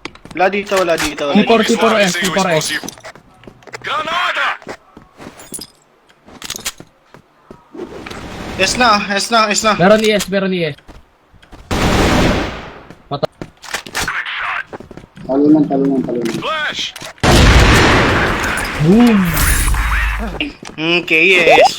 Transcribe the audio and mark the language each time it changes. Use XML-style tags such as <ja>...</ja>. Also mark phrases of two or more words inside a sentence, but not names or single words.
<tl>Wala dito, wala dito. Wala T4, dito. T4S,</tl> <pt>Seu</pt> <tl>T4S.</tl> <pt>explosivo. Granada!</pt> <tl>Yes na, yes na, yes na. Meron ES, meron ES. Talunan. Flash! Boom!</tl> <en>Okay, yes.</en>